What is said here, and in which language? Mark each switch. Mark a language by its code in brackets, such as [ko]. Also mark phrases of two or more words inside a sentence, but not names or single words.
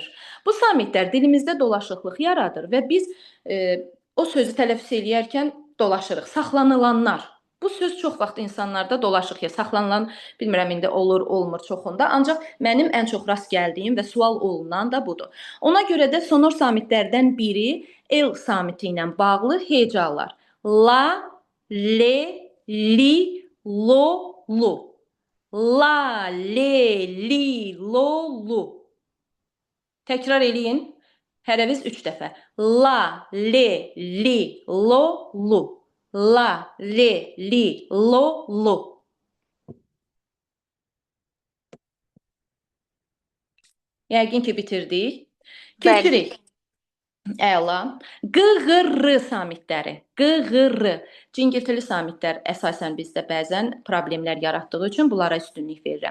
[az] Bu samitlər dilimizdə dolaşıqlıq yaradır və biz o sözü tələffüz eləyərkən dolaşırıq. Saxlanılanlar. Bu söz çox vaxt insanlarda dolaşıq ya, saxlanılan, bilmirəm indi olur, olmur çoxunda, ancaq mənim ən çox rast gəldiyim və sual olunan da budur. Ona görə də sonor samitlərdən biri L samiti ilə bağlı hecalar. La, le, li, lo, lu. La, le, li, lo, lu. Təkrar eləyin. Hərəviz 3 dəfə. La, le, li, lo, lu. La, le, li, lo, lu. Yəqin ki, bitirdik. Keçirik. Əla. Q-ğ-r samitləri. Q-ğ-r. Cingiltili samitlər əsasən bizdə bəzən problemlər yaratdığı üçün bunlara üstünlük verirəm.